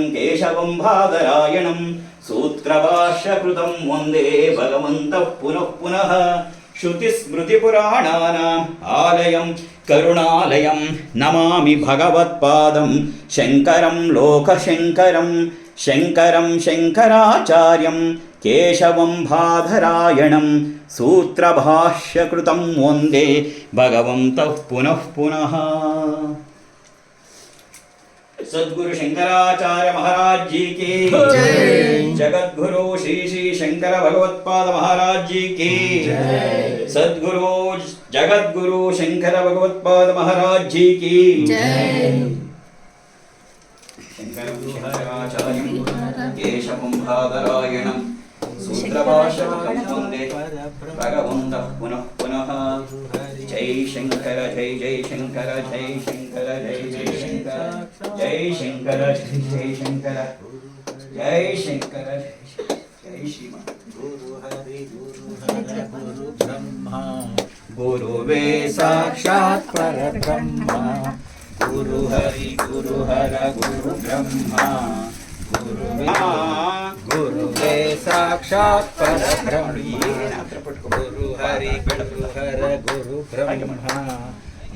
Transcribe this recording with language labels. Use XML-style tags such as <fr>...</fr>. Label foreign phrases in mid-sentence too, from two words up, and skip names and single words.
<sa>केशवं बादरायणं सूत्रभाष्यकृतं वन्दे भगवन्तः पुनः पुनः श्रुतिस्मृतिपुराणानाम् आलयं करुणालयं नमामि भगवत्पादं शङ्करं लोकशङ्करं शङ्करं शङ्कराचार्यं ಕೇಶವಂ ಬಾಧರಾಯಣಂ ಸೂತ್ರಭಾಷ್ಯಕೃತಂ ವಂದೇ ಭಗವಂತಃ ಪುನಃ ಪುನಃ.</sa> <hi>सद्गुरु शंकराचार्य महाराज जी की जय. जगद्गुरु श्री श्री शंकर भगवत्पाद महाराज जी की जय. सद्गुरु जगद्गुरु शंकर भगवत्पाद महाराज जी की जय.</hi> <sa>शंकराचार्यं केशवं बादरायणं सूत्रभाष्यकृतं वन्दे भगवन्तः पुनः पुनः.</sa> <hi>जय शंकर जय जय शंकर जय शंकर जय जय शंकर जय शंकर जय शंकर जय शंकर जय श्रीमान.</hi> <sa>गुरु हरि गुरु हर गुरु ब्रह्मा गुरुवे साक्षात् परब्रह्मा. गुरु हरि गुरु हर गुरु ब्रह्मा. गुरुवे साक्षात् परब्रह्मा. गुरु हरि गुरु हर गुरु ब्रह्मा.</sa>